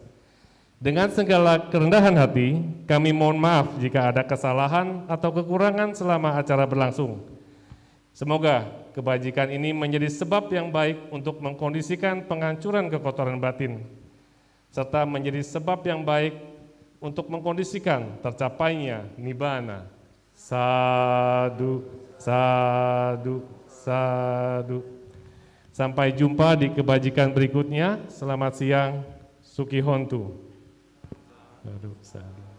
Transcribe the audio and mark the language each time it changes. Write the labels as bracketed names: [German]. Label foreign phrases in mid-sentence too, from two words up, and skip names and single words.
[Indonesian] Dengan segala kerendahan hati, kami mohon maaf jika ada kesalahan atau kekurangan selama acara berlangsung. Semoga kebajikan ini menjadi sebab yang baik untuk mengkondisikan penghancuran kekotoran batin, serta menjadi sebab yang baik untuk mengkondisikan tercapainya Nibbana. [Pali] Sadu, sadu, sadu. [Indonesian] Sampai jumpa di kebajikan berikutnya. Selamat siang, [Pali] Sukihontu. Sadu, sadu.